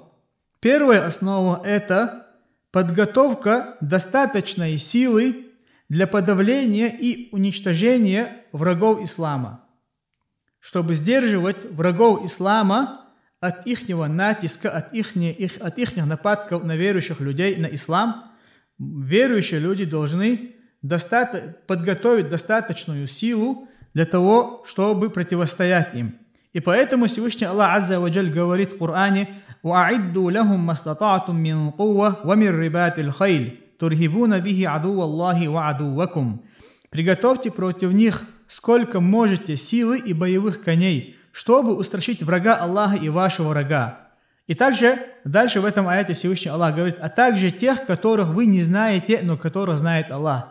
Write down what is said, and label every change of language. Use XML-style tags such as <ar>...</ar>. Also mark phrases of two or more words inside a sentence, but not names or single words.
<ru>Первая основа – это подготовка достаточной силы для подавления и уничтожения врагов ислама, чтобы сдерживать врагов ислама от ихнего натиска, от их нападков на верующих людей, на ислам. Верующие люди должны подготовить достаточную силу для того, чтобы противостоять им. И поэтому Всевышний Аллах</ru> <ar>عز وجل</ar> <ru>говорит в Коране:</ru> <ar>«وأعدوا لهم ما استطعتم من قوة ومن رباط الخيل ترهبون به عدو الله وعدوكم».</ar> <ru>Приготовьте против них сколько можете силы и боевых коней, чтобы устрашить врага Аллаха и вашего врага. И также дальше в этом аяте Всевышний Аллах говорит: а также тех, которых вы не знаете, но которых знает Аллах.</ru>